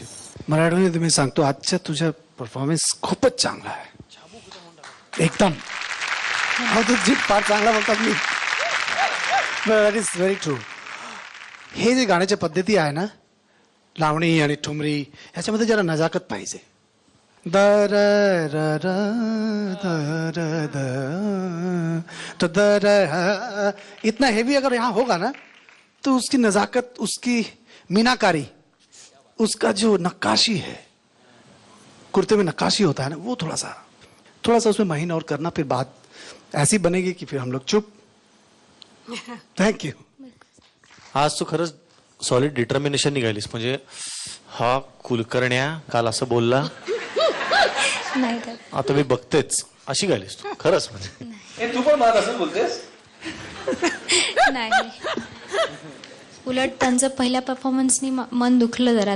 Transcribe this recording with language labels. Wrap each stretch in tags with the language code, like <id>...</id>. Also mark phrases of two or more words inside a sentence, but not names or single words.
<mr>मराठीमध्ये तुम्ही सांगतो आजच्या तुझा परफॉर्मन्स खूपच चांगला आहे एकदम. जी फार चांगला बोलतात मी.</mr> <en>That is very true.</en> <mr>हे जे गाण्याच्या पद्धती आहे ना, लावणी आणि ठुमरी, ह्याच्यामध्ये जरा नजाकत पाहिजे.</mr> <hi>दर र र दर द तो दर इतना हेवी अगर यहाँ होगा ना तो उसकी नजाकत, उसकी मीनाकारी, उसका जो नक्काशी है, कुर्ते में नक्काशी होता है ना, वो थोड़ा सा उसमें महीन और करना, फिर बात ऐसी बनेगी कि फिर हम लोग चुप.</hi> <en>Thank you.</en> <mr>आज तू खरंच</mr> <en>solid determination</en> <mr>निघालीस. म्हणजे हा कुलकर्ण्या काल असं बोलला, नाही तर आता मी बघतेच अशी गालीस तू खरंच. म्हणजे तू पण मला असं बोलतेस? नाही. उलट त्यांचं पहिल्या परफॉर्मन्सनी मन दुखलं जरा.</mr>